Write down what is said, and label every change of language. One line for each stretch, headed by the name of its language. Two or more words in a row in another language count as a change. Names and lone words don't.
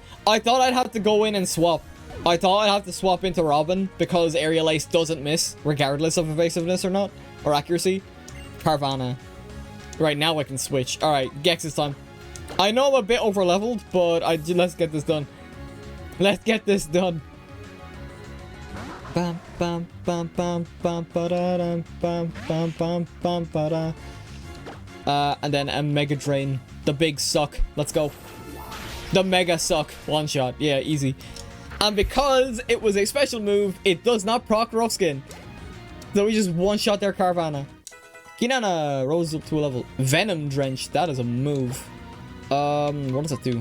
English: I thought I'd have to go in and swap. I thought I'd have to swap into Robin because Aerial Ace doesn't miss, regardless of evasiveness or not, or accuracy. Carvanha. Right, now I can switch. Alright, Gex this time. I know I'm a bit over leveled, but let's get this done. Let's get this done. Bam bam bam bam bam ba da dum bam bam bam bam ba da. And then a Mega Drain. The big suck. Let's go. The Mega Suck. One shot. Yeah, easy. And because it was a special move, it does not proc Rough Skin. So we just one-shot their Carvanha. Kinana rose up to a level. Venom Drench. That is a move. What does that do?